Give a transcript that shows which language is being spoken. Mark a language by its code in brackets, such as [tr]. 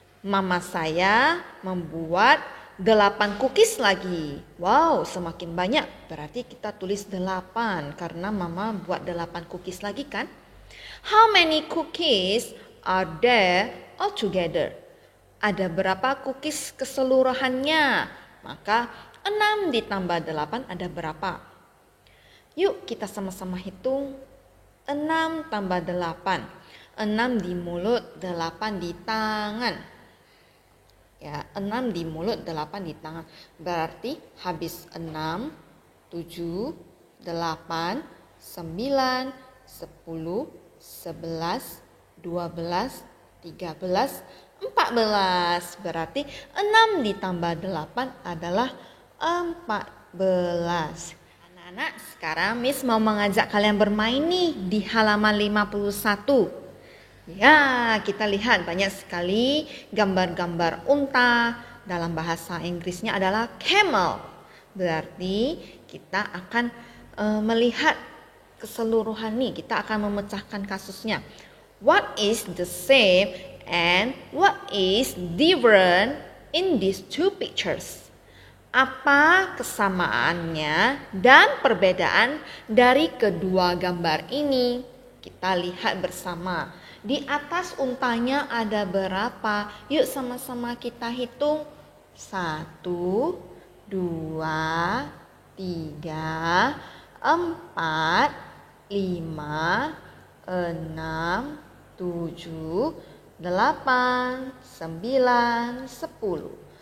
[id] Mama saya membuat 8 cookies lagi. Wow, semakin banyak. Berarti kita tulis 8 karena mama buat 8 cookies lagi kan? [en] How many cookies are there altogether? [id] Ada berapa cookies keseluruhannya? Maka 6 ditambah 8 ada berapa? Yuk kita sama-sama hitung. 6 tambah 8. 6 di mulut, 8 di tangan. Ya, 6 di mulut, 8 di tangan. Berarti habis 6, 7, 8, 9, 10, 11, 12, 13, 14. Berarti 6 ditambah 8 adalah 14. Anak-anak, sekarang Miss mau mengajak kalian bermain nih di halaman 51. Ya, kita lihat banyak sekali gambar-gambar unta. Dalam bahasa Inggrisnya adalah camel. Berarti kita akan melihat keseluruhan nih. Kita akan memecahkan kasusnya. [en] What is the same and what is different in these two pictures? [id] Apa kesamaannya dan perbedaan dari kedua gambar ini? Kita lihat bersama. Di atas untanya ada berapa? Yuk sama-sama kita hitung. 1, 2, 3, 4, 5, 6, 7, 8, 9, 10.